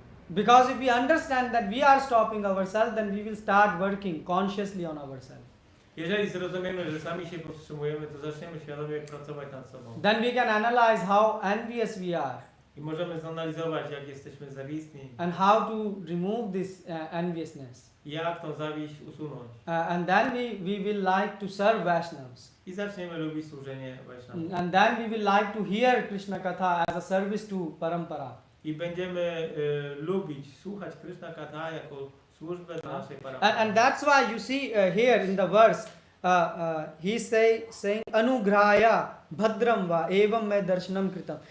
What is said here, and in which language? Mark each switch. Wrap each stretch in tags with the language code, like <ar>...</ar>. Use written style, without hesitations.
<en>Because if we understand that we are stopping ourselves, then we will start working consciously on ourselves.</en> <pl>Jeżeli zrozumiemy, że sami się powstrzymujemy, to zaczniemy świadomie pracować nad sobą.</pl> <en>Then we can analyze how envious we are</en> <pl>I możemy zanalizować, jak jesteśmy zawistni</pl> <en>and how to remove this enviousness.</en> <pl>i jak tą zawiść usunąć.</pl> <en>And then we will like to serve Vaishnavas.</en> <pl>I zaczniemy lubić służenie Vaishnavów.</pl> <en>And then we will like to hear Krishna Katha as a service to Parampara.</en> <pl>I będziemy lubić, słuchać Krishna Katha jako służbę dla naszej parampary.</pl> <en>And that's why you see here in the verse, he's saying</en> <sa>anugraya bhadram va evam me darshanam kritam.</sa>